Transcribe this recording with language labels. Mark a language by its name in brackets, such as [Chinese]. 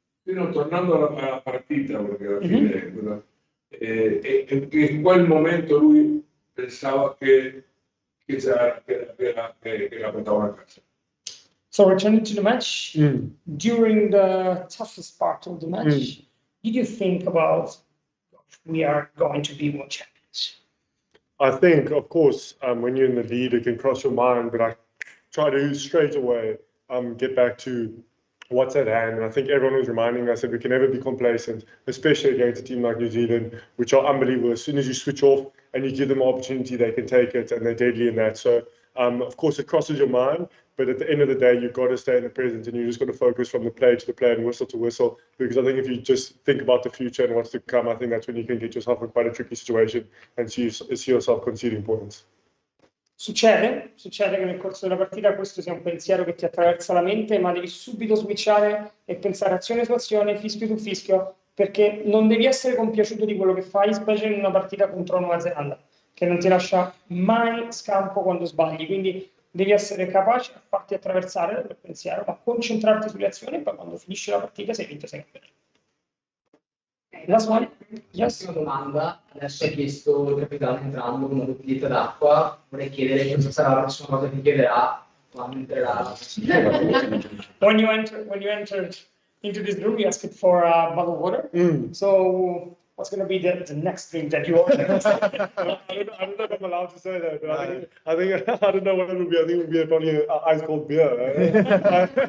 [Italian] Tornando alla partita, perché alla fine in quel momento lui pensava che la portava a casa. [English] So returning to the match, during the toughest part of the match, did you think about we are going to be world champions? I think, of course, when you're in the lead, it can cross your mind, but I try to straight away get back to what's at hand. And I think everyone was reminding us that we can never be complacent, especially against a team like New Zealand, which are unbelievable. As soon as you switch off and you give them an opportunity, they can take it, and they're deadly in that. So, of course, it crosses your mind, but at the end of the day, you've got to stay in the present, and you just got to focus from the play to the play and whistle to whistle. Because I think if you just think about the future and what's to come, I think that's when you can get yourself in quite a tricky situation and see yourself conceding points. [Italian] Succede che nel corso della partita questo sia un pensiero che ti attraversa la mente, ma devi subito switchare e pensare azione su azione, fischio su fischio, perché non devi essere compiaciuto di quello che fai, specie in una partita contro Nuova Zelanda, che non ti lascia mai scampo quando sbagli. Quindi devi essere capace a farti attraversare da quel pensiero, ma concentrarti sulle azioni, e poi quando finisce la partita sei vinto, sei campione. [English] Last one. Yes. [Italian] Una domanda, adesso hai chiesto il capitano entrando con una bottiglietta d'acqua, vorrei chiedere cosa sarà la prossima cosa che chiederà quando entrerà. [English] When you entered into this room, you asked for a bottle of water. So what's going to be the next drink that you order? I don't know if I'm allowed to say that, but I think I don't know what it would be. I think it would be probably an ice cold beer.